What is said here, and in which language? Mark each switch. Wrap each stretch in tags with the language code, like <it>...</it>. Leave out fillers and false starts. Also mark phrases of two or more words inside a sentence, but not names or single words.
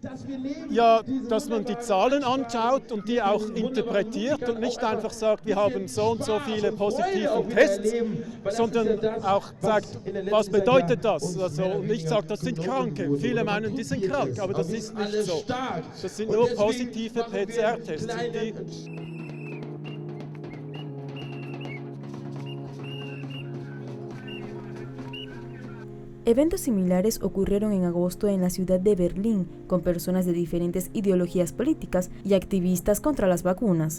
<de>Ja, dass man die Zahlen anschaut und die auch interpretiert und nicht einfach sagt, wir haben so und so viele positive Tests, sondern auch sagt, was bedeutet das? Also, und nicht sagt, das sind Kranke. Viele meinen, die sind krank, aber das ist nicht so. Das sind nur positive PCR-Tests.</de> <es>Eventos similares ocurrieron en agosto en la ciudad de Berlín, con personas de diferentes ideologías políticas y activistas contra las vacunas.</es>